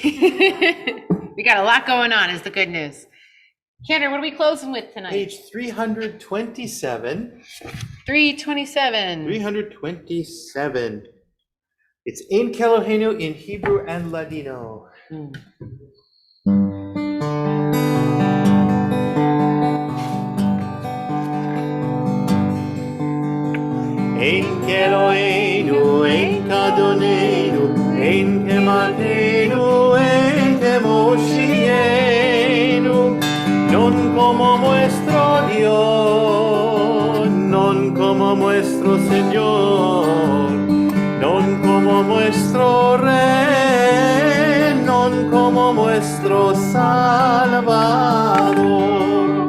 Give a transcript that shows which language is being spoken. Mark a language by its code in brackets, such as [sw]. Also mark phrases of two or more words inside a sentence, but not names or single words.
[en] We got a lot going on is the good news. Kendra, what are we closing with tonight? Page 327. 327. 327. It's in Kelohenu in Hebrew and Ladino. [he] אין כאלוהינו, אין כאדונינו, אין כמלכנו, אין כמושיענו, [lad] non como nuestro nuestro Señor, non como nuestro Rey, non como nuestro Salvador.